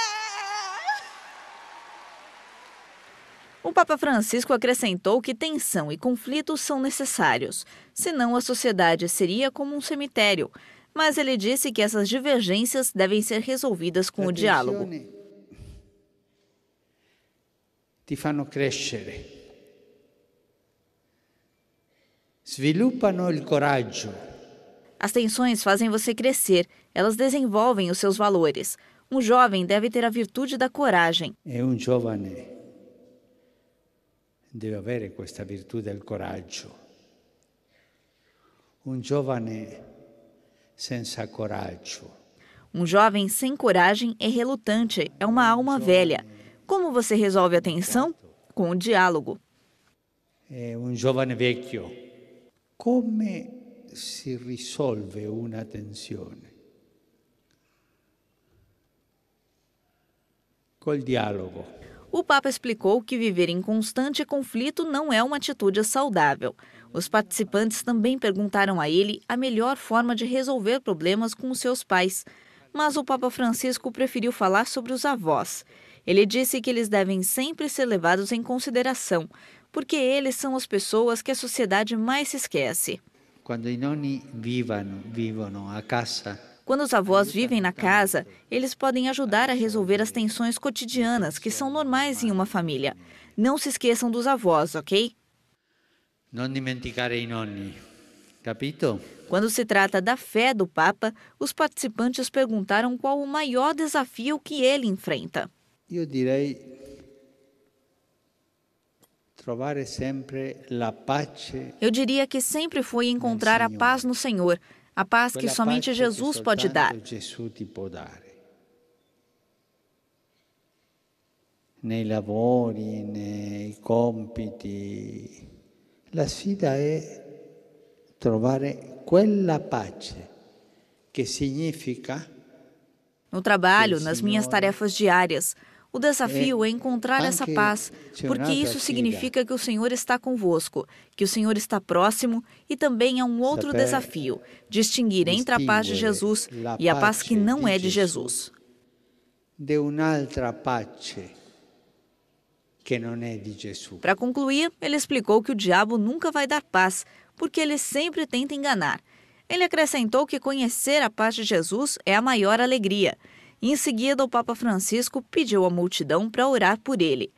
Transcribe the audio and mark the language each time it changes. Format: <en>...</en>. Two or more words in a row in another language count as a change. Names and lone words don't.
<pt>O Papa Francisco acrescentou que tensão e conflitos são necessários, senão a sociedade seria como um cemitério. Mas ele disse que essas divergências devem ser resolvidas com o diálogo.</pt> <it>Ti fanno crescere, sviluppano il coraggio.</it> <pt>As tensões fazem você crescer, elas desenvolvem os seus valores. Um jovem deve ter a virtude da coragem.</pt> <it>E un giovane deve avere questa virtù del coraggio. Un giovane senza coraggio.</it> <pt>Um jovem sem coragem é relutante, é uma alma velha. Como você resolve a tensão? Com o diálogo.</pt> <it>E un giovane vecchio. Come si risolve una tensione? Col dialogo.</it> <pt>O Papa explicou que viver em constante conflito não é uma atitude saudável. Os participantes também perguntaram a ele a melhor forma de resolver problemas com os seus pais. Mas o Papa Francisco preferiu falar sobre os avós. Ele disse que eles devem sempre ser levados em consideração, porque eles são as pessoas que a sociedade mais se esquece.</pt> <it>Quando i nonni vivono a casa.</it> <pt>Quando os avós vivem na casa, eles podem ajudar a resolver as tensões cotidianas que são normais em uma família. Não se esqueçam dos avós, ok?</pt> <it>Non dimenticare i nonni, capito?</it> <pt>Quando se trata da fé do Papa, os participantes perguntaram qual o maior desafio que ele enfrenta.</pt> <it>Io direi trovare sempre la pace.</it> <pt>Eu diria que sempre foi encontrar a paz no Senhor, a paz que somente Jesus pode dar.</pt> <it>Gesù ti può dare. Nei lavori, nei compiti. La sfida è trovare quella pace che significa.</it> <pt>No trabalho, nas minhas tarefas diárias, o desafio é encontrar essa paz, porque isso significa que o Senhor está convosco, que o Senhor está próximo, e também há um outro desafio, distinguir entre a paz de Jesus e a paz que não é de Jesus.</pt> <it>De un'altra pace</it> <pt>que não é de Jesus. Para concluir, ele explicou que o diabo nunca vai dar paz, porque ele sempre tenta enganar. Ele acrescentou que conhecer a paz de Jesus é a maior alegria. Em seguida, o Papa Francisco pediu à multidão para orar por ele.</pt>